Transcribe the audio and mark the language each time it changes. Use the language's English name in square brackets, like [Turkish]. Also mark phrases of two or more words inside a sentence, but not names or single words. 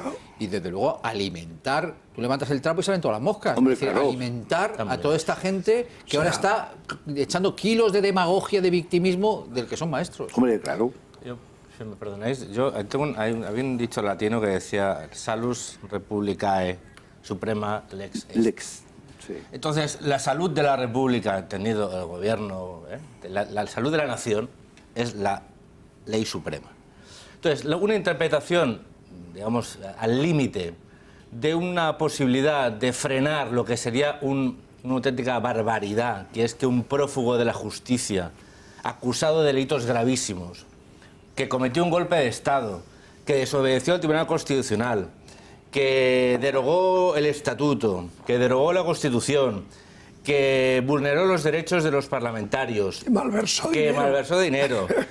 [Spanish] Y desde luego alimentar, tú levantas el trapo y salen todas las moscas. Hombre, es decir, claro. alimentar a toda esta gente que ahora está echando kilos de demagogia, de victimismo del que son maestros. Hombre, claro. Yo, si me perdonáis, yo había un dicho latino que decía [Latin] salus republicae suprema lex est. [Spanish] Lex. Sí. Entonces, la salud de la República, entendido el gobierno, la salud de la nación es la ley suprema. Entonces, una interpretación, digamos, al límite de una posibilidad de frenar lo que sería una auténtica barbaridad, que es que un prófugo de la justicia, acusado de delitos gravísimos, que cometió un golpe de Estado, que desobedeció al Tribunal Constitucional, que derogó el Estatuto, que derogó la Constitución, que vulneró los derechos de los parlamentarios, que malversó dinero,